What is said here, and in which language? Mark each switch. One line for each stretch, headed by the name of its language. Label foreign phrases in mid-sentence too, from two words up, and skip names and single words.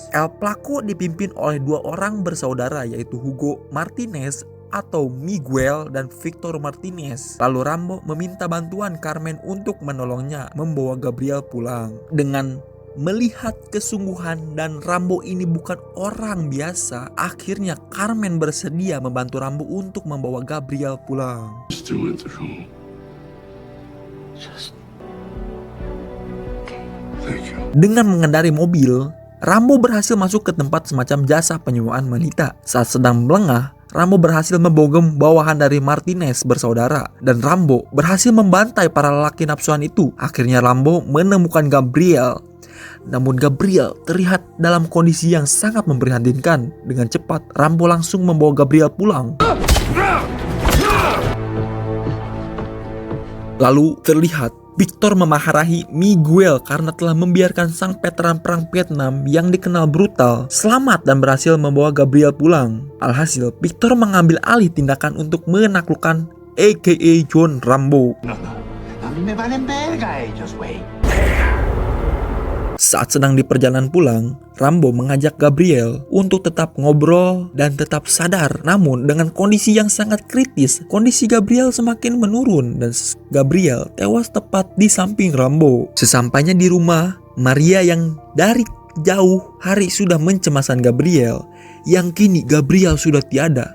Indonesian: El Flaco dipimpin oleh 2 orang bersaudara, yaitu Hugo Martinez atau Miguel dan Victor Martinez. Lalu Rambo meminta bantuan Carmen untuk menolongnya membawa Gabriel pulang. Dengan melihat kesungguhan dan Rambo ini bukan orang biasa, akhirnya Carmen bersedia membantu Rambo untuk membawa Gabriel pulang.
English: Just do it through. Thank you.
Indonesian: Dengan mengendari mobil, Rambo berhasil masuk ke tempat semacam jasa penyewaan wanita. Saat sedang melengah, Rambo berhasil membogem bawahan dari Martinez bersaudara, dan Rambo berhasil membantai para lelaki nafsuan itu. Akhirnya Rambo menemukan Gabriel. Namun Gabriel terlihat dalam kondisi yang sangat memprihatinkan. Dengan cepat Rambo langsung membawa Gabriel pulang. Lalu terlihat Victor memarahi Miguel karena telah membiarkan sang veteran perang Vietnam yang dikenal brutal selamat dan berhasil membawa Gabriel pulang. Alhasil, Victor mengambil alih tindakan untuk menaklukkan a.k.a. John Rambo.
Spanish: No. A mí me valen verga ellos, güey.
Indonesian: Saat sedang di perjalanan pulang, Rambo mengajak Gabriel untuk tetap ngobrol dan tetap sadar. Namun dengan kondisi yang sangat kritis, kondisi Gabriel semakin menurun dan Gabriel tewas tepat di samping Rambo. Sesampainya di rumah, Maria yang dari jauh hari sudah mencemaskan Gabriel, yang kini Gabriel sudah tiada.